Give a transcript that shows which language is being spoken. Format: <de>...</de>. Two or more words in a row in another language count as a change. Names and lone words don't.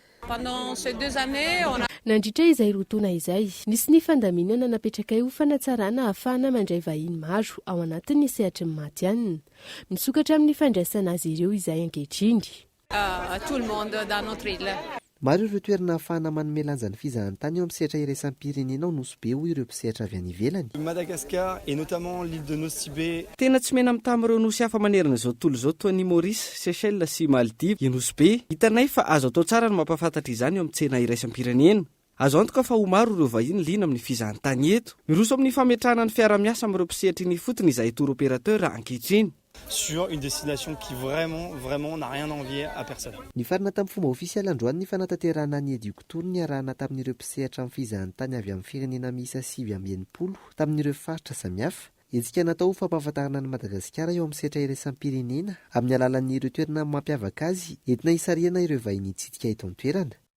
<mg>Nandritra izay rotoana izay nisy ny fandaminana napetraka io fanatsarana ahafahana mandray vahiny maro ao anatin'ny sehatry ny matianina misokatra amin'ny fandraisana azy ireo izay ankehitriny. maro ireo toerana ahafahana manome lanja ny fizahantany eo amin'ny sehatra iraisam-pirenena ao Nosy Be hoy ireo mpisehatra avy any ivelany.</mg> <fr>Madagascar et notamment l'île de Nosy Be.</fr> <mg>Tena tsy mena mitam'ireo nosy hafa manerana izao tontolo izao toa ny Maurice, Seychelles sy Maldives. I Nosy Be hitanay fa azo atao tsara ny mampafantatra izany eo amin'ny tsena iraisam-pirenena. Azo antoka fa ho maro ireo vahiny liana amin'ny fizahantany eto. Miroso amin'ny fametrahana ny fiara-miasa amin'ireo mpisehatra ny fotony izay</mg> <fr>tour opérateur</fr> <mg>ankehitriny.</mg> <fr>Sur une destination qui vraiment n'a rien à envier à personne.</fr> <mg>Ny farina tamin'ny fomba ofisialy androany ny fanatanterahana ny Eduktour ny arahana tamin'ireo mpisehatra amin'ny fizahantany avy amin'ny firenena miisa 780 tamin'ireo faritra samihafa. Etsika natao fampahafantarana ny Madagasikara eo amin'ny sehatra iraisam-pirenena amin'ny alalan'ireo toerana mampiavaka azy entina hisariana ireo vahiny hitsidika eto an-toerana.</mg>